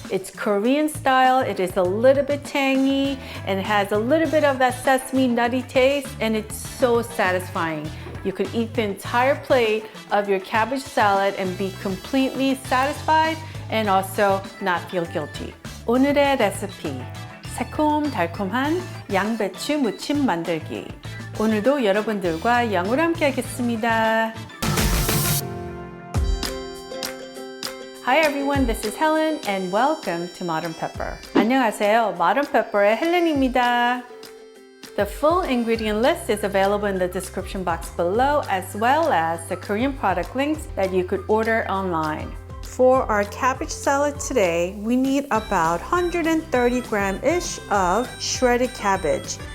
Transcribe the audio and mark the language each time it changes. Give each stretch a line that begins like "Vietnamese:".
English: It's Korean style, it is a little bit tangy, and it has a little bit of that sesame nutty taste, and it's so satisfying. You could eat the entire plate of your cabbage salad and be completely satisfied and also not feel guilty.
Korean: 오늘의 레시피, 새콤달콤한 양배추 무침 만들기. 오늘도 여러분들과 영으로 함께 하겠습니다.
English: Hi everyone, this is Helen and welcome to Modern Pepper.
Korean: 안녕하세요, Modern Pepper의 헬렌입니다.
English: The full ingredient list is available in the description box below, as well as the Korean product links that you could order online. For our cabbage salad today, we need about 130 gram-ish of shredded cabbage.